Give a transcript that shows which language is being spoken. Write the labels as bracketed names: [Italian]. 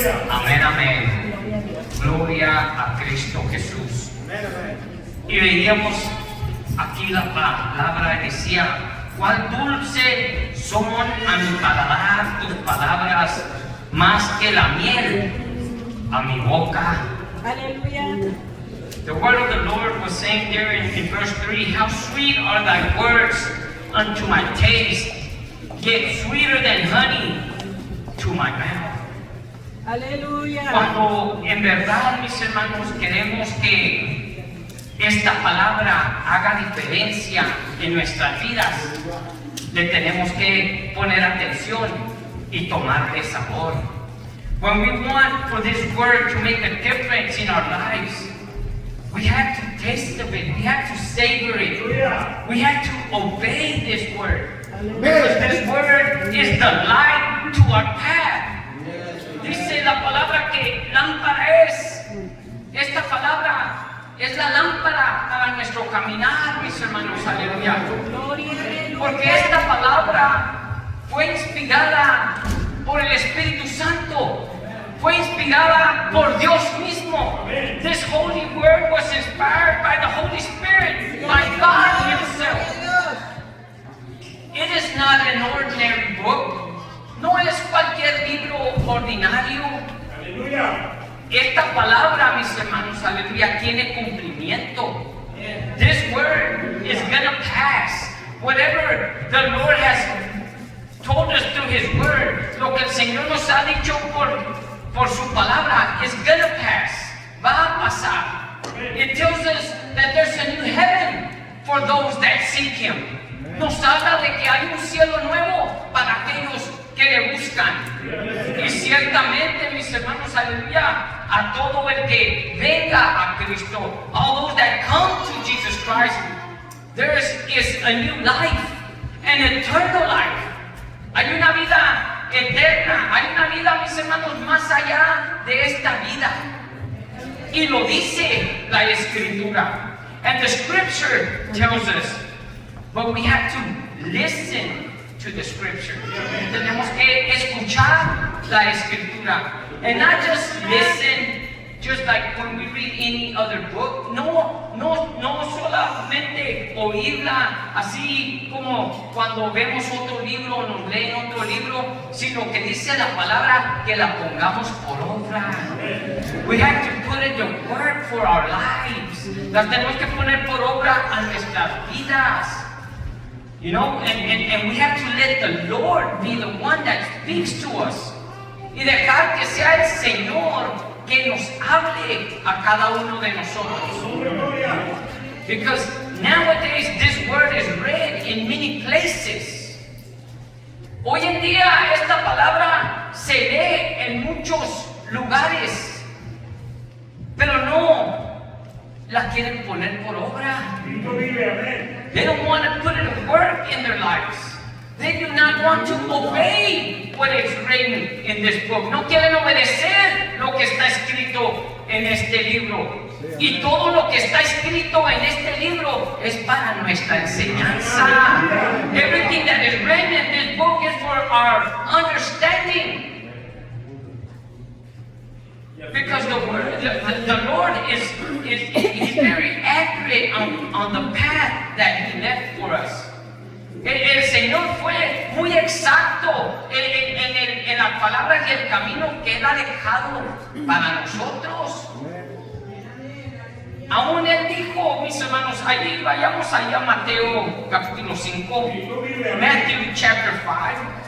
[Spanish] Amén, amén. Gloria a Cristo Jesús. Y veíamos aquí la palabra, decía, cuán dulce son a mi paladar tus palabras, más que la miel a mi boca. Aleluya. [English] The word of the Lord was saying there in verse 3, how sweet are thy words unto my taste, yet sweeter than honey to my mouth. [Spanish] Aleluya. Cuando en verdad, mis hermanos, queremos que esta palabra haga diferencia en nuestras vidas, le tenemos que poner atención y tomarle sabor. [English] When we want for this word to make a difference in our lives, we have to taste of it, we have to savor it, we have to obey this word. Because this word is the light to our path. [Spanish] Dice la palabra que lámpara es. Esta palabra es la lámpara para nuestro caminar, mis hermanos, aleluya. Porque esta palabra fue inspirada por el Espíritu Santo. Fue inspirada por Dios mismo. [English] This holy word was inspired by the Holy Spirit, by God Himself. It is not an ordinary book. [Spanish] No es cualquier libro ordinario. Aleluya. Esta palabra, mis hermanos, aleluya, tiene cumplimiento. [English] This word is gonna pass. Whatever the Lord has told us through His word, [Spanish] lo que el Señor nos ha dicho por su palabra, [English] is gonna pass. [Spanish] Va a pasar. [English] It tells us that there's a new heaven for those that seek Him. [Spanish] Nos habla de que hay un cielo nuevo para aquellos que le buscan. Y ciertamente, mis hermanos, aleluya, a todo el que venga a Cristo, [English] all those that come to Jesus Christ, there is a new life, an eternal life. [Spanish] Hay una vida eterna, hay una vida, mis hermanos, más allá de esta vida. Y lo dice la Escritura. [English] And the Scripture tells us, but we have to listen to the scripture. [Spanish] Tenemos que escuchar la escritura. [English] And not just listen, just like when we read any other book. [Spanish] No solamente oírla así como cuando vemos otro libro o nos leen otro libro, sino que dice la palabra que la pongamos por obra. [English] We have to put it to work for our lives. [Spanish] Las tenemos que poner por obra a nuestras vidas. [English] You know, and we have to let the Lord be the one that speaks to us. [Spanish] Y dejar que sea el Señor que nos hable a cada uno de nosotros. [English] Because nowadays this word is read in many places. [Spanish] Hoy en día esta palabra se lee en muchos lugares, pero no la quieren poner por obra. [English] They don't want to put it to work in their lives. They do not want to obey what is written in this book. [Spanish] No quieren obedecer lo que está escrito en este libro. Y todo lo que está escrito en este libro es para nuestra enseñanza. [English] Everything that is written in this book is for our understanding. Because the Lord is very accurate on the path that He left for us. [Spanish] El Señor fue muy exacto en las palabras y el camino que Él ha dejado para nosotros. Aún Él dijo, mis hermanos, allí vayamos allá a Mateo capítulo 5, [English] Matthew chapter 5.